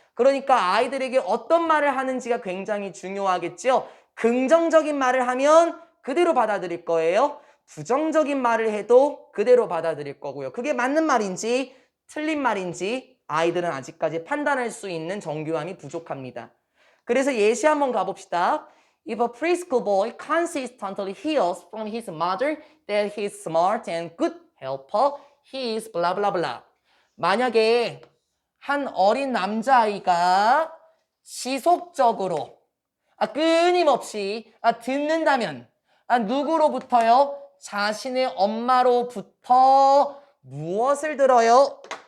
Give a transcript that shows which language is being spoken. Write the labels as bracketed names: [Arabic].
[Korean] 그러니까 아이들에게 어떤 말을 하는지가 굉장히 중요하겠죠. 긍정적인 말을 하면 그대로 받아들일 거예요. 부정적인 말을 해도 그대로 받아들일 거고요. 그게 맞는 말인지 틀린 말인지 아이들은 아직까지 판단할 수 있는 정교함이 부족합니다. 그래서 예시 한번 가봅시다. [English] If a preschool boy consistently hears from his mother that he is smart and good helper, he is blah blah blah. [Korean] 만약에 한 어린 남자아이가 지속적으로 끊임없이 듣는다면 누구로부터요? 자신의 엄마로부터 무엇을 들어요?